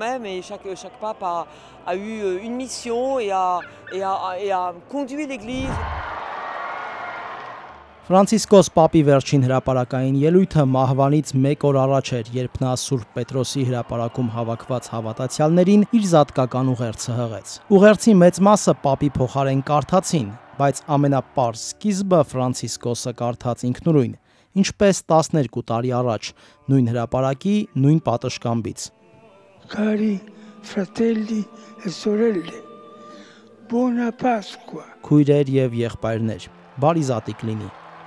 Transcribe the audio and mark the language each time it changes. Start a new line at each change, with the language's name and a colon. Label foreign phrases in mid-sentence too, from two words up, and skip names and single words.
Armenian: Ֆրանցիսկոս պապի վերջին հրապարակային ելույթը մահվանից 1 օր առաջ էր, երբ նա Սուրբ Պետրոսի հրապարակում հավաքված հավատացյալներին իր զատկական ուղերձը հղեց։ Ուղերձի մեծ մասը պապի փոխարեն կարդացին, բայց ամենապարզ սկիզբը Ֆրանցիսկոսը կարդաց ինքնուրույն, ինչպես 12 տարի առաջ, նույն հրապարակի, նույն պատշգամբից։
Italian: Cari fratelli e sorelle, buona Pasqua։
Armenian: Քույրեր եւ եղբայրներ, բարի զատիկ լինի։